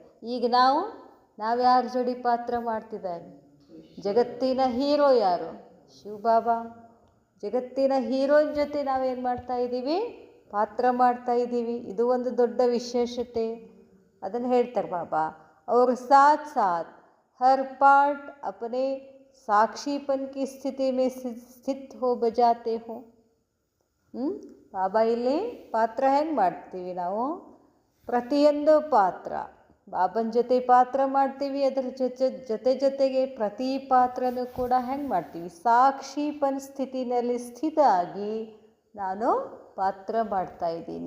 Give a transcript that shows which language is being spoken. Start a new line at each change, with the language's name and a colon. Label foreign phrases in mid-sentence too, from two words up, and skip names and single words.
Kannada: ಈಗ ನಾವು ಯಾರ ಜೋಡಿ ಪಾತ್ರ ಮಾಡ್ತಿದ್ದಾರೆ? ಜಗತ್ತಿನ ಹೀರೋ ಯಾರು? ಶಿವಬಾಬಾ. ಜಗತ್ತಿನ ಹೀರೋಯಿನ್ ಜೊತೆ ನಾವೇನು ಮಾಡ್ತಾ ಇದ್ದೀವಿ? ಪಾತ್ರ ಮಾಡ್ತಾ ಇದ್ದೀವಿ. ಇದು ಒಂದು ದೊಡ್ಡ ವಿಶೇಷತೆ. ಅದನ್ನು ಹೇಳ್ತಾರೆ ಬಾಬಾ,
Hindi: और साथ साथ हर पार्ट अपने साक्षीपन की स्थिति में स्थित हो बजाते हो.
Kannada: ಬಾಬಾ ಇಲ್ಲಿ ಪಾತ್ರ ಹೆಂಗೆ ಮಾಡ್ತೀವಿ ನಾವು? ಪ್ರತಿಯೊಂದು ಪಾತ್ರ ಬಾಬನ ಜೊತೆ ಪಾತ್ರ ಮಾಡ್ತೀವಿ. ಅದರ ಜೊತೆಗೆ ಪ್ರತಿ ಪಾತ್ರನೂ ಕೂಡ ಹೆಂಗೆ ಮಾಡ್ತೀವಿ? ಸಾಕ್ಷಿಪನ ಸ್ಥಿತಿನಲ್ಲಿ ಸ್ಥಿತ ಆಗಿ ನಾನು ಪಾತ್ರ ಮಾಡ್ತಾ ಇದ್ದೀನಿ.